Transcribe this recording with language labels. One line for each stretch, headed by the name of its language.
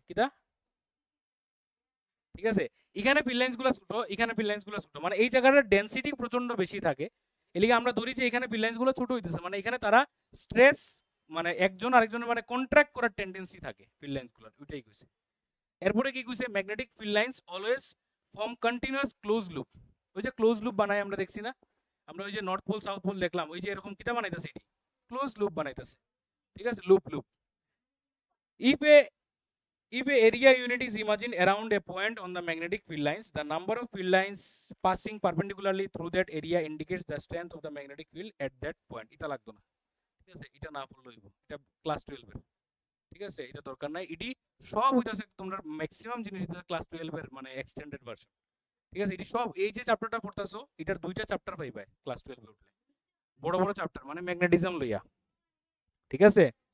Bangla: কিটা, ঠিক আছে? এখানে ফিল্ড লাইন্স গুলো ছোট, এখানে ফিল্ড লাইন্স গুলো ছোট, মানে এই জায়গাটার ডেনসিটি প্রচন্ড বেশি থাকে, এলিগে আমরা ধরি যে এখানে ফিল্ড লাইন্স গুলো ছোট হইতেছে, মানে এখানে তারা স্ট্রেস, মানে একজন আরেকজনের মানে কন্ট্রাক্ট করার টেন্ডেন্সি থাকে ফিল্ড লাইন্স গুলোর, ওইটাই কইছে। এরপরে কি কইছে,
English: magnetic field lines always form continuous close loop,
Bangla: ওই যে ক্লোজ লুপ বানাই আমরা দেখছি না, আমরা ওই যে নর্থ পোল সাউথ পোল দেখলাম, ওই যে এরকম কিটা বানাইতেছে, এটি ক্লোজ লুপ বানাইতেছে, ঠিক আছে?
English: Loop loop. if a if a area unit is imagined around a point on the magnetic field lines, the number of field lines passing perpendicularly through that area indicates the strength of the magnetic field at that point,
Bangla: এটা লাগতো না, ঠিক আছে? এটা না পড়লে হইব, এটা ক্লাস 12 এর, ঠিক আছে? এটা দরকার নাই, এটি সব হইতাছে তোমরা ম্যাক্সিমাম জিনিস ক্লাস 12 এর মানে এক্সটেন্ডেড ভার্সন, ঠিক আছে? এটি সব এই যে চ্যাপ্টারটা পড়তাছো এটার দুইটা চ্যাপ্টার পাইবা ক্লাস 12 এ উঠলে, বড় বড় চ্যাপ্টার, মানে ম্যাগনেটিজম লইয়া, ঠিক আছে?